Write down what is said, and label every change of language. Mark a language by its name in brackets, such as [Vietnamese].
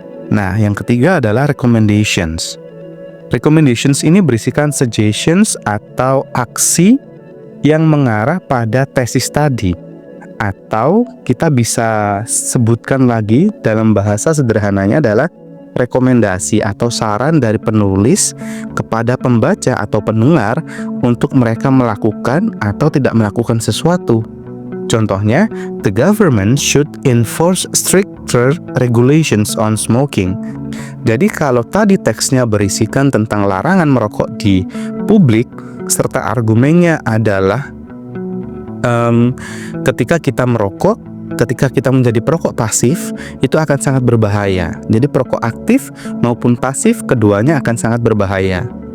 [Indonesian] Nah, yang ketiga adalah recommendations. Recommendations ini berisikan suggestions atau aksi yang mengarah pada tesis tadi. Atau kita bisa sebutkan lagi dalam bahasa sederhananya adalah rekomendasi atau saran dari penulis kepada pembaca atau pendengar untuk mereka melakukan atau tidak melakukan sesuatu. Contohnya, [English] the government should enforce stricter regulations on smoking. [Indonesian] Jadi kalau tadi teksnya berisikan tentang larangan merokok di publik, serta argumennya adalah ketika kita merokok, ketika kita menjadi perokok pasif, itu akan sangat berbahaya. Jadi perokok aktif maupun pasif, keduanya akan sangat berbahaya.